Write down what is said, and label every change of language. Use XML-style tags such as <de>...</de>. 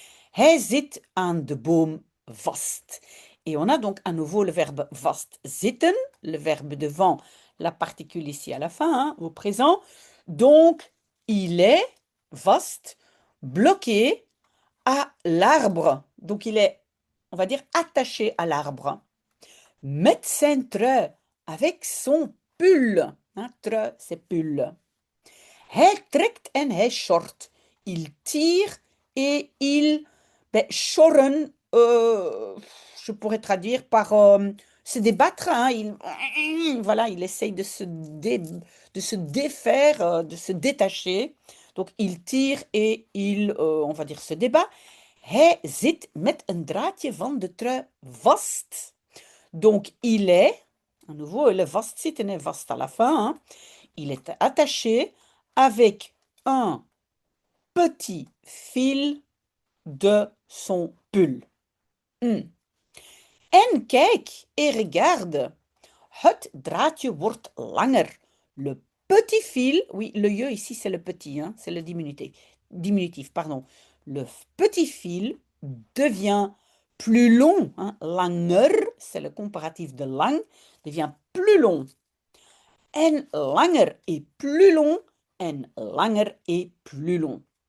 <nl>Hij zit aan de boom vast.</nl> <fr>Et on a donc à nouveau le verbe vast zitten, le verbe devant, la particule ici à la fin, hein, au présent. Donc, il est vast, bloqué à l'arbre. Donc, il est, on va dire, attaché à l'arbre.</fr> <nl>Met zijn trui,</nl> <fr>avec son pull. Hein, trui, c'est pull.</fr> <nl>Hij trekt en hij short.</nl> <fr>Il tire et il... Ben, shorren, je pourrais traduire par se débattre, hein. Voilà, il essaye de se défaire, de se détacher. Donc, il tire et il, on va dire, se débat.</fr> <nl>Hij zit met een draadje van de trui vast.</nl> <fr>Donc, il est, à nouveau, le vastzitten est vast à la fin, hein. Il est attaché avec un petit fil de son pull.</fr> <nl>En kijk</nl> <fr>et regarde.</fr> <nl>Het draadje wordt langer.</nl> <fr>Le petit fil, oui, le je ici c'est le petit, hein, c'est le diminutif, pardon. Le petit fil devient plus long, hein. Langer, c'est le comparatif de lang, devient plus long.</fr> <nl>En langer</nl> <fr>est plus long, en langer est plus long.</fr>